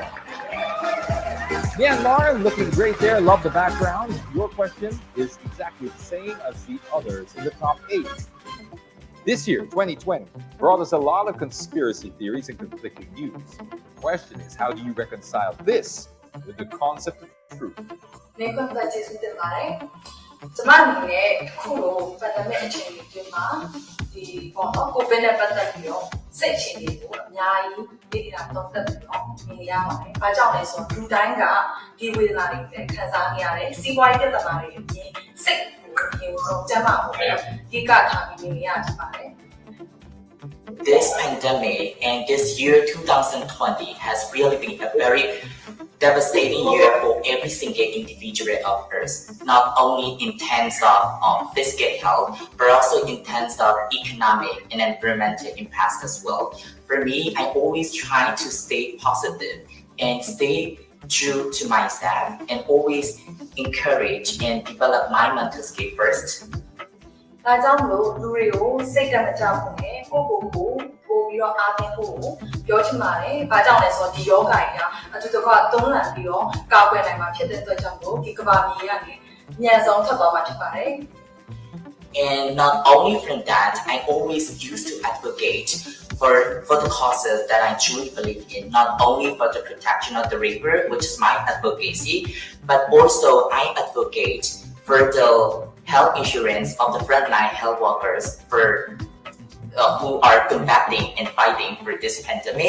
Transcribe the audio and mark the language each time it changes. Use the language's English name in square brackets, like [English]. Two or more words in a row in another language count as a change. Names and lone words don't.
[English] Myanmar, looking great there. Love the background. Your question is exactly the same as the others in the top 8. This year, 2020, brought us a lot of conspiracy theories and conflicting news. question is, how do you reconcile this with the concept of truth? [Burmese] နေကွန်ပတ်ကျေးဇူးတင်ပါတယ်ကျမအနေနဲ့အခုလိုပတ်သက်မဲ့အခြေအနေတွေမှာဒီပေါ့နော်ကိုဗစ်နဲ့ပတ်သက်ပြီးတော့စိတ်အခြေအနေကိုအများကြီးသိတာတော့တက်ပြီးတော့မြင်ရပါတယ်။ဘာကြောင့်လဲဆိုတော့လူတိုင်းကဒီဝေဒနာတွေနဲ့ခံစားနေရတယ်။စီးပွားရေးပြဿနာတွေအပြင်စိတ်ကိုအရင်ဆုံးကျန်းမာဖို့အဓိကထားပြီးမြင်ရကြပါတယ်။ [English] This pandemic and this year 2020 has really been a very devastating year for every single individual of us, not only in terms of physical health, but also in terms of economic and environmental impacts as well. For me, I always try to stay positive and stay true to myself and always encourage and develop my mental skill first. [Burmese] ဒါကြောင့်မို့လူတွေကိုစိတ်ဓာတ်မကြောက်ဘူးနဲ့ကိုယ့်ကိုယ်ပို့ပြီးတော့အားပေးဖို့ပြောချင်ပါတယ်။ဘာကြောင့်လဲဆိုတော့ဒီယောဂါကြီးကအတူတကွသုံးလပြီးတော့ကာကွယ်နိုင်မှာဖြစ်တဲ့အတွက်ကြောင့်မို့ဒီကမ္ဘာမြေကနေအမြန်ဆုံးထွက်သွားမှာဖြစ်ပါတယ်။ [English] And not only from that, I always used to advocate for the causes that I truly believe in, not only for the protection of the river, which is my advocacy, but also I advocate for the health insurance of the frontline health workers who are combating and fighting for this pandemic.